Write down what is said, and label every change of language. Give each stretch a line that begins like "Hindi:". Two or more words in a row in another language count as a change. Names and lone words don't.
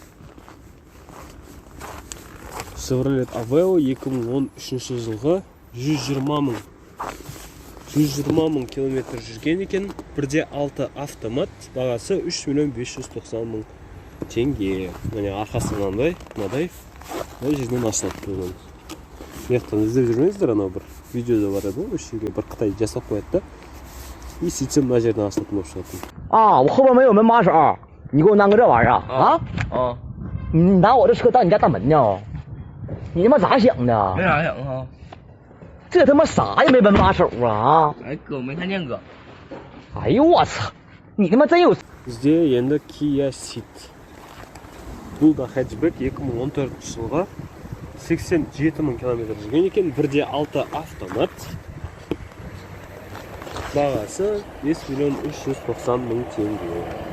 Kazakh: Chevrolet Aveo 2013 жылғы 120 мың километр жүрген екен, 1.6 автомат, бағасы 3.590.000 теңге. Міне арқасы мынандай, бұл жерден ашылып тұрған. Мектен іздеп жүрмеңіздер, анау бір видеода бар еді, осы жерге бір Қытай жасап қояды. И сөйтсем мына жерден ашылатын болып шығатын.
Chinese: 我后边没有门把手，你给我弄个这玩意儿啊？你拿我这车当你家大门呢？你他妈咋想的？没啥想啊。这他妈啥也没门把手啊！哎，哥，我没看见哥。哎呦我操！你他妈真有
Kazakh: Бізде енді Kia Ceed. Бұл да хэтчбек, 2014 жылға 87 мың километр жүрген екен, 1.6 автомат. Бағасы 5.390.000 теңге.